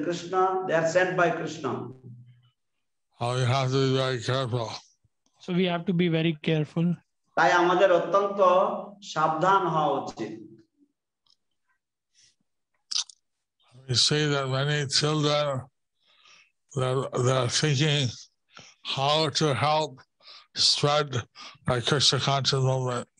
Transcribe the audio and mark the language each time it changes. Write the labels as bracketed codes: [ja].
[en] Krishna, they are sent by Krishna. We have to be very careful. So we have to be very careful. [bn] তাই আমাদের অত্যন্ত সাবধান হওয়া উচিত। [en] We see that many children they're thinking how to help spread the Krishna conscious movement.